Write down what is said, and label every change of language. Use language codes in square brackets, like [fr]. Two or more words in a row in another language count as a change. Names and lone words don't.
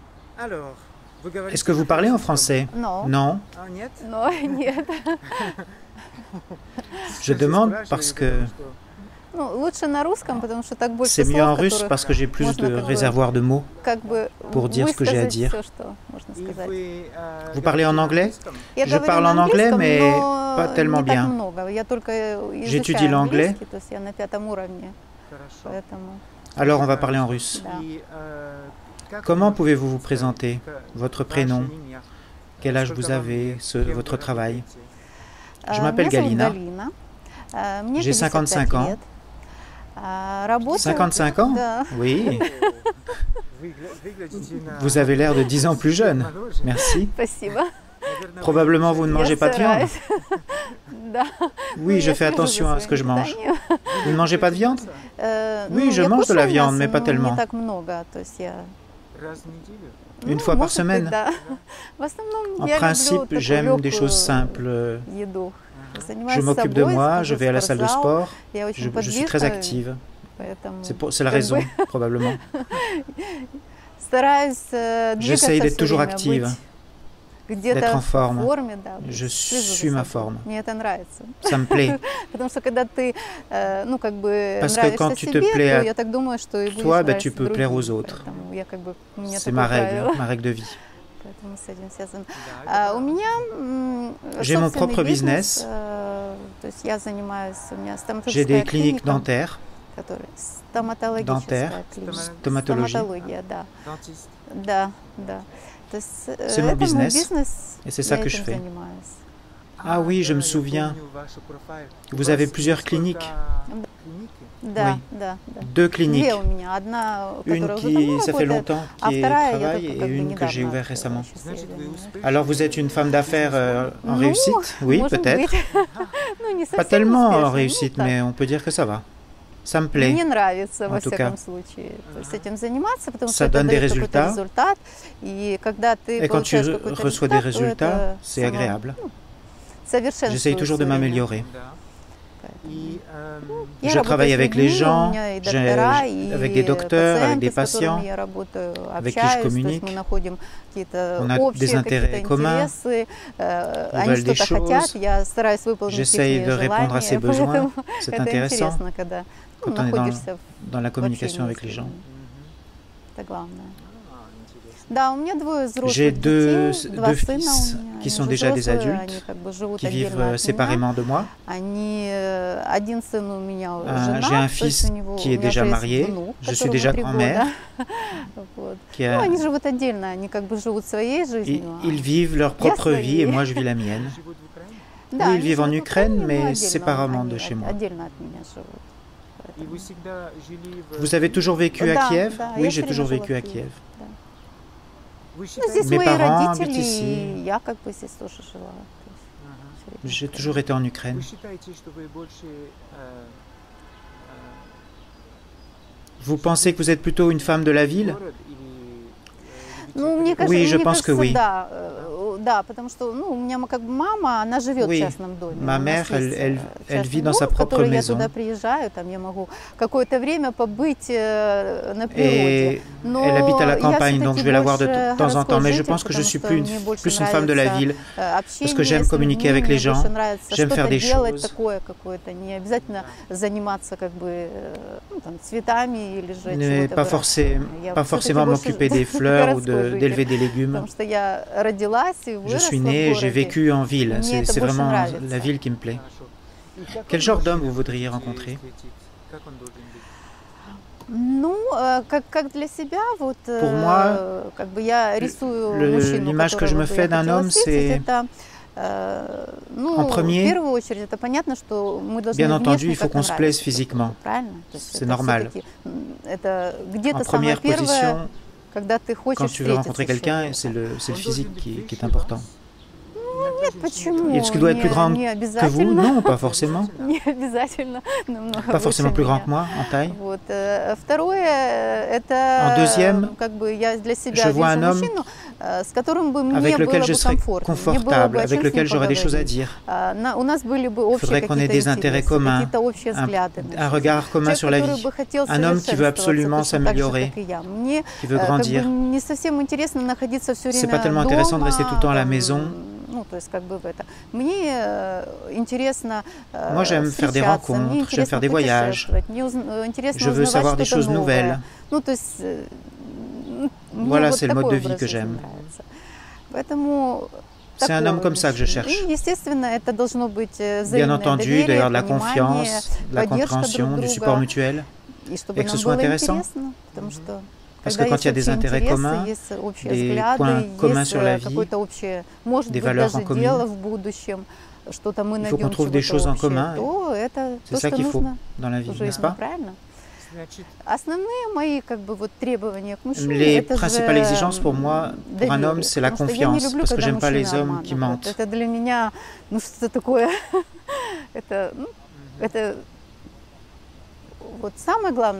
[fr] Est-ce que vous parlez en français? Non. Non. Non, нет. Je demande parce que [ru] Ну, лучше на русском, потому что так больше [fr] c'est mieux [ru] слов, [fr] en russe [ru] которых [fr] parce que j'ai plus [ru] можно [fr] de [ru] как бы, [fr] réservoir de mots [ru] как бы [fr] pour dire ce que j'ai à [ru] высказать [fr] dire. [ru] все, что можно сказать. [fr] Vous parlez en anglais? [ru] Я [fr] Je [ru] говорю [fr] parle [ru] на [fr] en anglais, [ru] английском, [fr] mais [ru] но [fr] pas tellement [ru] не так [fr] bien. [ru] много. Я только [fr] J'étudie [ru] изучаю [fr] l'anglais. [ru] английский, то есть я на 5-м уровне, поэтому [fr] Alors on va parler en russe. [ru] да. [fr] Comment pouvez-vous vous présenter? Votre prénom? Quel âge vous avez? Votre travail? Je m'appelle [ru] Меня зовут [fr] Galina. [ru] Галина. Мне [fr] J'ai 55 55 ans. [ru] лет. Работаю... [fr] 55 ans? [ru] Да. [fr] Oui. Vous avez l'air de 10 ans plus jeune. Merci. Спасибо. Probablement vous ne mangez pas de viande. [ru] Да. [fr] Oui, je fais attention à ce que je mange. Vous ne mangez pas de viande? Oui, je [ru] я [fr] mange de la [ru] кушаю [fr] viande, [ru] мясо, [fr] mais pas [ru] но [fr] tellement. [ru] Не так много, то есть я... [fr] Une fois par [ru] может быть, [fr] semaine? [ru] да. В основном [fr] En [ru] я люблю [fr] principe, [ru] такую [fr] j'aime des [ru] легкую [fr] choses simples. [ru] еду. [fr] Je [ru] Занимаюсь [fr] m'occupe de [ru] собой, [fr] moi, [ru] хожу [fr] je [ru] в [fr] vais à la salle de [ru] спортзал. [fr] sport. [ru] Я очень [fr] Je suis très [ru] подвижная, [fr] active. [ru] поэтому [fr] C'est la [ru] как [fr] raison, [ru] бы [fr] probablement. [ru] стараюсь [fr] J'essaye [ru] двигаться [fr] d'être [ru] всё [fr] toujours [ru] время, [fr] active, [ru] быть [fr] d'être [ru] где-то [fr] en [ru] в [fr] forme. [ru] форме, да, [fr] Je [ru] слежу [fr] suis [ru] за [fr] ma [ru] собой. [fr] forme. [ru] Мне это нравится. [fr] Ça me plaît. [ru] Потому что когда ты, ну, как бы [fr] Parce que [ru] нравишься [fr] quand tu te [ru] себе, [fr] plais [ru] то [fr] à [ru] я так думаю, что и будешь [fr] toi, ben, [ru] нравиться [fr] tu peux plaire aux [ru] другим. [fr] autres. [ru] Поэтому я как бы, у меня [fr] C'est [ru] такое правило. [fr] ma règle de vie. [ru] Поэтому с этим связано. У меня [fr] J'ai mon [ru] собственный [fr] propre [ru] бизнес. [fr] business. [ru] То есть я занимаюсь, у меня [fr] J'ai des [ru] стоматологическая [fr] cliniques [ru] клиника, [fr] dentaires. [ru] которая стоматологическая [fr] Dentaire, [ru] клиника. [fr] stomatologie. [ru] Стоматология, да. Да, да. То есть [fr] C'est mon [ru] это мой [fr] business. [ru] бизнес, [fr] Et c'est ça [ru] я [fr] que je [ru] этим [fr] fais. [ru] занимаюсь. [fr] Ah oui, je me souviens. Vous avez plusieurs cliniques. [ru] Да, [fr] Oui. [ru] да, да. [fr] 2 cliniques. [ru] Две у меня. Одна, [fr] Une [ru] которая уже [fr] qui, [ru] давно [fr] ça fait [ru] работает, [fr] longtemps, [ru] а [fr] qui [ru] вторая я [fr] travaille, [ru] только [fr] et [ru] как бы [fr] une que j'ai [ru] недавно [fr] ouverte [ru] открыла. [fr] récemment. [ru] Сейчас я занимаюсь. [fr] Alors vous êtes une femme d'affaires en [ru] Ну, [fr] réussite? Oui, [ru] может [fr] peut-être. [ru] быть. Ну, не [fr] Pas [ru] совсем [fr] tellement en [ru] успешно, ну, [fr] réussite, [ru] так. [fr] mais on peut dire que ça va. Ça me plaît. [ru] Мне нравится, во [fr] en tout [ru] всяком [fr] cas. [ru] случае, то есть этим заниматься, потому [fr] Ça [ru] что это [fr] donne des [ru] дает какой-то [fr] résultats. [ru] результат. И когда ты [fr] Et quand tu [ru] получаешь какой-то [fr] reçois des [ru] результат, то [fr] résultats, [ru] это [fr] c'est [ru] само [fr] agréable. [ru] совершенствует [fr] J'essaye toujours de [ru] всё время. [fr] m'améliorer. [ru] Поэтому [fr] Je [ru] я работаю [fr] travaille [ru] с [fr] avec les [ru] людьми, у [fr] gens, [ru] меня и доктора, и [fr] avec des docteurs, avec [ru] пациенты, [fr] des [ru] с которыми [fr] patients, [ru] я работаю, [fr] avec qui je [ru] общаюсь, то есть [fr] communique. [ru] мы находим какие-то [fr] On a des [ru] общие [fr] intérêts [ru] какие-то [fr] communs. [ru] интересы, [fr] Ils [ru] они [fr] veulent des [ru] что-то хотят, [fr] choses. [ru] я стараюсь выполнить [fr] J'essaye [ru] их [fr] de répondre à ses [ru] желания, [fr] besoins. [ru] поэтому [fr] C'est [ru] это [fr] intéressant [ru] интересно, когда ну, [fr] quand on est [ru] находишься [fr] dans la [ru] в [fr] communication [ru] общении [fr] avec [ru] с [fr] les gens. [ru] людьми. Это главное. Да, у меня двое [fr] J'ai [ru] взрослых [fr] deux [ru] детей, два сына [fr] fils [ru] у меня, [fr] qui [ru] они [fr] sont [ru] уже [fr] déjà des [ru] взрослые, они [fr] adultes, [ru] как бы живут [fr] qui vivent [ru] отдельно от меня. [fr] séparément de moi. [ru] Они, один сын у меня женат, [fr] J'ai un [ru] то есть [fr] fils [ru] у него, [fr] qui est [ru] у меня [fr] déjà [ru] уже есть [fr] marié. [ru] внук, [fr] Je suis [ru] которому [fr] déjà [ru] 3 [fr] grand-mère. [ru] года. Вот. [fr] Qui [ru] Ну, [fr] a- [ru] они живут отдельно, они как бы живут своей [fr] Ils, [ru] жизнью. [fr] ils vivent leur propre [ru] своей. [fr] vie et moi je vis la mienne. [ru] Да, [fr] Oui, ils [ru] они [fr] vivent en [ru] живут в [fr] Ukraine, [ru] Украине, но [fr] mais [ru] отдельно, [fr] séparément de [ru] они [fr] chez moi. [ru] отдельно от меня живут. Поэтому- [fr] Vous avez toujours vécu à [ru] Да, [fr] Kiev? [ru] да, [fr] Oui, [ru] я [fr] j'ai [ru] всё [fr] toujours [ru] время [fr] vécu [ru] жила [fr] à [ru] в Киеве, [fr] Kiev. [ru] да. Ну, здесь [fr] Mes [ru] мои [fr] parents [ru] родители, [fr] habitent ici. [ru] и я как бы здесь тоже жила. То есть всё время [fr] J'ai [ru] в [fr] toujours été en Ukraine. Vous pensez que vous êtes plutôt une femme de la ville? [ru] Ну, мне кажется, [fr] Oui, je [ru] мне [fr] pense que [ru] кажется, [fr] oui. [ru] да, да, потому что, ну, у меня как бы мама, она живет в [fr] Oui, [ru] частном доме. [fr] ma [ru] У нас [fr] mère, [ru] есть, [fr] elle [ru] частный [fr] vit dans [ru] дом, [fr] sa [ru] в [fr] propre [ru] который я [fr] maison. [ru] туда приезжаю, там я могу какое-то время побыть на природе. [fr] Et [ru] Но [fr] elle habite à la [ru] я [fr] campagne, donc [ru] всё-таки [fr] je vais la voir de [ru] больше [fr] temps en temps. Mais je [ru] городской [fr] pense que je [ru] житель, [fr] suis [ru] потому что [fr] plus [ru] мне больше [fr] une femme de la [ru] нравится, [fr] ville. [ru] общение [fr] que j'aime [ru] с [fr] communiquer [ru] людьми, [fr] avec les [ru] мне [fr] gens, [ru] больше нравится [fr] j'aime faire [ru] что-то [fr] des [ru] делать [fr] choses. [ru] такое какое-то, не обязательно заниматься как бы ну, там, цветами или же [fr] Mais [ru] чего-то [fr] pas, [ru] выращиванием. Я [fr] pas [ru] всё-таки [fr] forcément [ru] больше [fr] m'occuper des fleurs ou [ru] городской житель, [fr] d'élever des légumes. [ru] потому что я родилась и [fr] Je [ru] выросла [fr] suis [ru] в [fr] née, j'ai [ru] городе. [fr] vécu en ville. [ru] Мне это [fr] C'est [ru] больше [fr] vraiment [ru] нравится. [fr] la ville qui me plaît. Quel genre d'homme vous voudriez rencontrer? [ru] Ну, как для себя, вот, [fr] Pour moi, [ru] как бы я рисую мужчину, [fr] l'image que je me [ru] которого бы [fr] fais [ru] я [fr] d'un [ru] хотела [fr] homme, [ru] встретить, [fr] c'est [ru] это, ну, [fr] en [ru] в [fr] premier, [ru] первую очередь, это понятно, что мы должны [fr] bien entendu, [ru] внешне [fr] il faut [ru] как-то [fr] qu'on se plaise [ru] нравиться, [fr] physiquement. [ru] правильно? То есть [fr] C'est [ru] это [fr] normal. [ru] всё-таки, это где-то [fr] En [ru] самое [fr] première [ru] первое, [fr] position, [ru] когда ты [fr] quand [ru] хочешь [fr] tu veux rencontrer [ru] встретиться с [fr] quelqu'un, [ru] человеком. [fr] c'est le physique qui est important. [ru] Нет, почему? [fr] Est-ce qu'il doit être plus grand [ru] Не [fr] que vous? [ru] обязательно. [fr] Non, pas forcément. [ru] Не обязательно намного [fr] Pas forcément [ru] выше [fr] plus grand [ru] меня. [fr] que moi en taille. [ru] Вот. Второе, [fr] En [ru] это [fr] deuxième, [ru] как бы я для себя [fr] je vois [ru] вижу [fr] un homme [ru] мужчину, с которым бы мне [fr] avec [ru] было [fr] lequel [ru] бы [fr] je serais [ru] комфортно, мне было бы [fr] confortable, [ru] о [fr] avec [ru] чем с [fr] lequel [ru] ним [fr] j'aurais des choses à [ru] поговорить. [fr] dire. [ru] У нас были бы [fr] Il [ru] общие [fr] faudrait qu'on ait [ru] какие-то [fr] des intérêts [ru] интересы, [fr] communs, [ru] какие-то общие взгляды на [fr] un [ru] жизнь. [fr] regard commun [ru] Человек, [fr] sur la [ru] который [fr] vie, [ru] бы хотел [fr] un homme qui veut [ru] совершенствоваться [fr] absolument [ru] точно так же, [fr] s'améliorer, [ru] как и я. Мне [fr] qui veut [ru] как бы [fr] grandir. [ru] не совсем интересно находиться все [fr] C'est [ru] время [fr] pas tellement intéressant de rester tout le temps à la [ru] там, [fr] maison. [ru] ну, то есть как бы в это. Мне интересно [fr] Moi, j'aime faire des [ru] встречаться, мне [fr] rencontres, j'aime [ru] интересно [fr] faire des voyages. [ru] путешествовать, мне интересно [fr] Je veux [ru] узнавать [fr] savoir des [ru] что-то [fr] choses [ru] новое. [fr] nouvelles. [ru] Ну, то есть мне [fr] Voilà, [ru] вот [fr] c'est le mode [ru] такой [fr] de vie [ru] образ [fr] que [ru] жизни [fr] j'aime. [ru] нравится. Поэтому [fr] C'est un homme [ru] такой [fr] comme ça que je [ru] мужчина. [fr] cherche. [ru] И, естественно, это должно быть [fr] Bien [ru] взаимное [fr] entendu, [ru] доверие, [fr] d'ailleurs de la [ru] понимание, [fr] confiance, de la [ru] поддержка [fr] compréhension, [ru] друг [fr] du [ru] друга. [fr] support mutuel. [ru] И чтобы [fr] et que ce [ru] нам [fr] soit [ru] было [fr] intéressant. [ru] интересно, потому что [fr] Parce [ru] когда [fr] que quand [ru] есть [fr] il y a des [ru] общие [fr] intérêts [ru] интересы, [fr] communs, [ru] есть общие [fr] des [ru] взгляды, [fr] points communs [ru] есть [fr] sur la vie, [ru] какое-то общее, может [fr] des [ru] быть, [fr] valeurs [ru] даже [fr] en commun, [ru] дело в будущем, что-то мы [fr] il faut qu'on [ru] найдем [fr] trouve des [ru] чего-то [fr] choses en [ru] общее, [fr] commun. [ru] то это [fr] C'est [ru] то, [fr] ça [ru] что [fr] qu'il faut [ru] нужно [fr] dans la [ru] в [fr] vie, n'est-ce [ru] жизни, [fr] pas? [ru] правильно? Значит, Основные мои как бы вот требования к мужчине [fr] Les [ru] это [fr] principales [ru] же [fr] exigences pour moi, pour un homme, [ru] доверие, [fr] c'est la [ru] потому что я не [fr] confiance, [ru] люблю, [fr] parce que [ru] когда [fr] j'aime pas les [ru] мужчины [fr] hommes qui [ru] обманывают. [fr] mentent. [ru] Это для меня, ну что-то такое, это, ну, это вот самое главное.